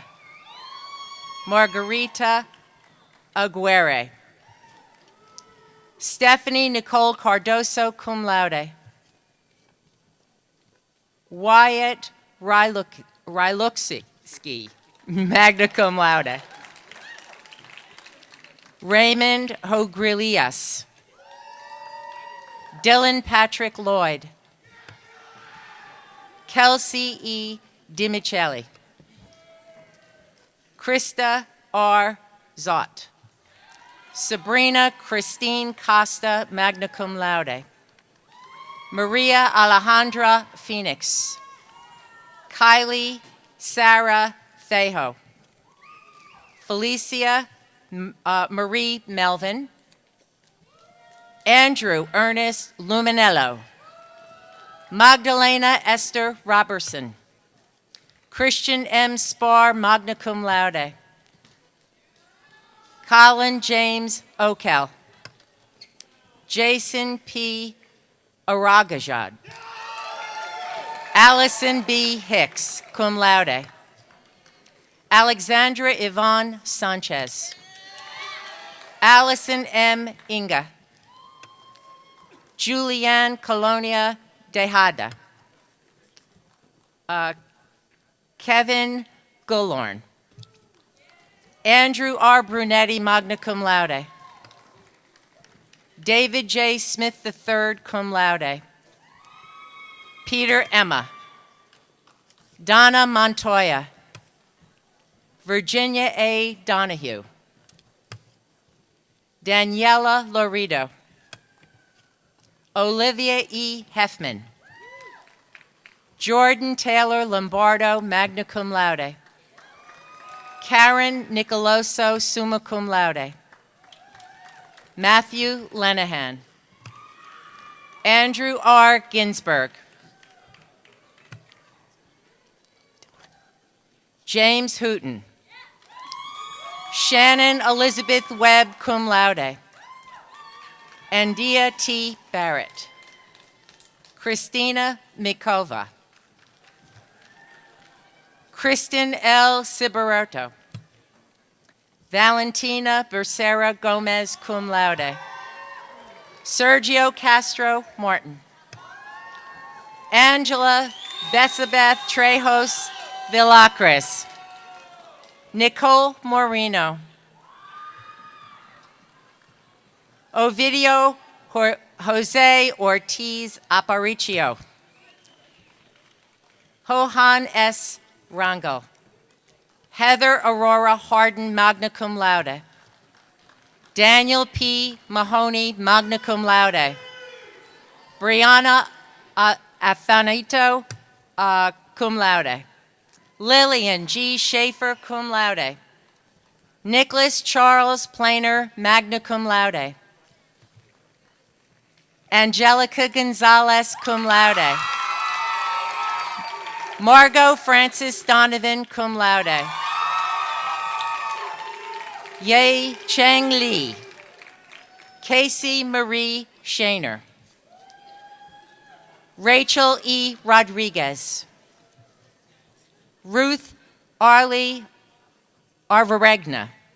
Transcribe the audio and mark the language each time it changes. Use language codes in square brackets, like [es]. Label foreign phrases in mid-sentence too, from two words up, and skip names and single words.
[en] Margarita Aguirre. [la] Stephanie Nicole Cardoso, cum laude. Wyatt Ryluxski, magna cum laude. [en] Raymond Hogrilias. Dylan Patrick Lloyd. Kelsey E. DiMichele. Krista R. Zott. Sabrina Christine Costa, [la] magna cum laude. [en] Maria Alejandra Phoenix. Kylie Sarah Thejo. Felicia Marie Melvin. Andrew Ernest Luminello. Magdalena Esther Robertson. Christian M. Spar, [la] magna cum laude. [en] Colin James Okel. Jason P. Aragajad. [la] Allison B. Hicks, cum laude. [en] Alexandra Yvonne Sanchez. Allison M. Inga. Julianne Colonia Dejada. Kevin Gullorn. Andrew R. [la] Brunetti, magna cum laude. David J. Smith III, cum laude. [en] Peter Emma. Donna Montoya. Virginia A. Donahue. Daniela Lorido. [la] Olivia E. Heffman. Jordan Taylor Lombardo, magna cum laude. Karen Nicoloso, summa cum laude. [en] Matthew Lenahan. Andrew R. Ginsberg. James Hooton. Shannon Elizabeth Webb, [la] cum laude. [en] Andia T. Barrett. Christina Mikova. Kristen L. Cibaroto. [la] Valentina Becerra Gomez, cum laude. [en] Sergio Castro Martin. Angela Bessabeth Trejos Villacres. Nicole Moreno. Ovidio Jose Ortiz Aparicio. Johan S. Rangel. Heather Aurora Harden, [la] magna cum laude. [en] Daniel P. [la] Mahoney, magna cum laude. Brianna Athanito, cum laude. Lillian G. Schaefer, cum laude. [en] Nicholas Charles Planer, [la] magna cum laude. Angelica Gonzalez, cum laude. Margot Francis Donovan, cum laude. [en] Ye Cheng Li. Casey Marie Shaner. Rachel E. Rodriguez. Ruth Arlie Arvaregna.